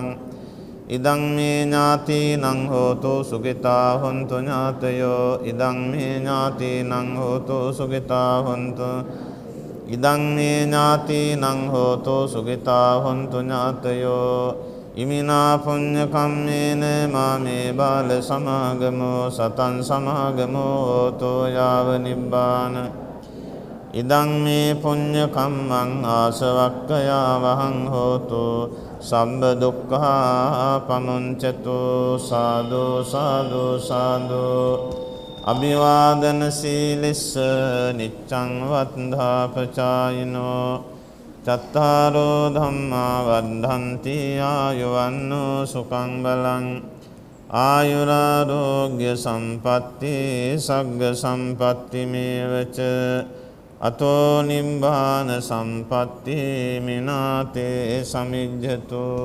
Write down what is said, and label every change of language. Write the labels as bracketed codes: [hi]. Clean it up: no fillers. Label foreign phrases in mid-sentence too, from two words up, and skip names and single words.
[pi] ඉදං මේ ඥාතිනං හෝතු සුඛිතා හොන්තු ඥාතයෝ. ඉදං මේ ඥාතිනං හෝතු සුඛිතා හොන්තු. ඉදං මේ ඥාතිනං හෝතු සුඛිතා හොන්තු ඥාතයෝ. ඉමිනා පුඤ්ඤ කම්මේන මාමේ බාල සමාගමෝ සතං සමාගමෝ හෝතු යාව නිබ්බාන. ඉදං මේ පුඤ්ඤ කම්මං ආසවක්ඛයා වහං හෝතු සම්බ දුක්ඛා පමුංචතු. සාදු සාදු සාදු. අභිවාදන සීලිස්ස නිච්ඡං වද්ධාපචායිනෝ චත්තාරෝ ධම්මා වද්ධන්ති ආයුවන්නෝ සුඛං බලං. ආයුරාෝග්‍ය සම්පatti සග්ග සම්පatti මේවච අතෝ නිබ්බාන සම්පatti මිනාතේ සමිජ්ජතෝ.